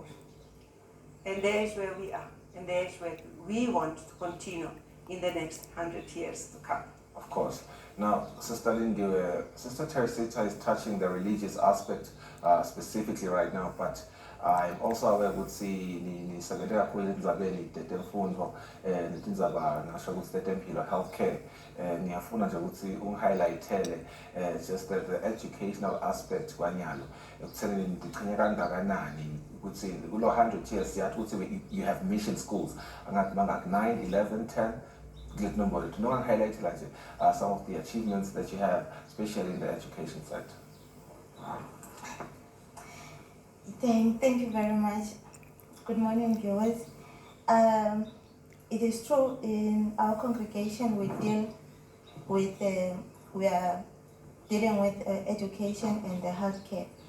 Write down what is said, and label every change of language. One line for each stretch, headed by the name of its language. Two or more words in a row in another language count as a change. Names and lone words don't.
English: And there is where we are, and there is where we want to continue in the next 100 years to come. Of course. Now, Sister Lindiwe, Sister Teresita is touching the religious aspect specifically right now, but I'm also aware
Swati: ukuthi nisebenzele kakhulu endzabeni temfundo netindzaba ngasho ukuthi tetempilo
English: healthcare.
Swati: Ngiyafuna nje ukuthi ungihighlightele
English: just the educational aspect
Swati: kwanyalo ekutheni ndiqhinye kangakanani ukuthi kulo
English: 100 years
Swati: siyathi ukuthi
English: you have mission schools
Swati: angathi bangaki
English: 9, 11, 10 some of the achievements that you have, especially in the education sector. Thank you very much. Good morning, viewers. It is true, in our congregation we are dealing with education and the healthcare.